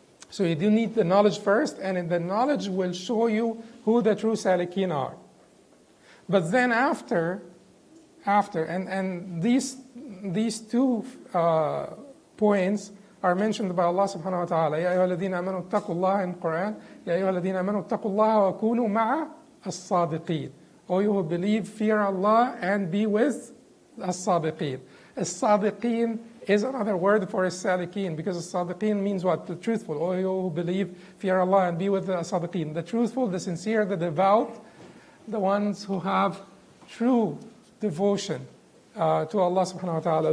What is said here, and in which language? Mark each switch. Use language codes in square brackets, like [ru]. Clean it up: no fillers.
[en] So you do need the knowledge first, and the knowledge will show you who the true salikeen are. But then after, and these two points are mentioned by Allah subhanahu wa ta'ala. [ar] يَا أَيُّهَا الَّذِينَ آمَنُوا اتَّقُوا اللَّهَ [en] in Quran. [ar] يَا أَيُّهَا الَّذِينَ آمَنُوا اتَّقُوا اللَّهَ وَكُونُوا مَعَ الصَّادِقِينَ. [en] O you who believe, fear Allah and be with as-sadiqeen. As-sadiqeen is another word for as-salikeen, because as-sadiqeen means what? The truthful. O you who believe, fear Allah and be with the as-sadiqeen. The truthful, the sincere, the devout, the ones who have true devotion to Allah subhanahu wa ta'ala.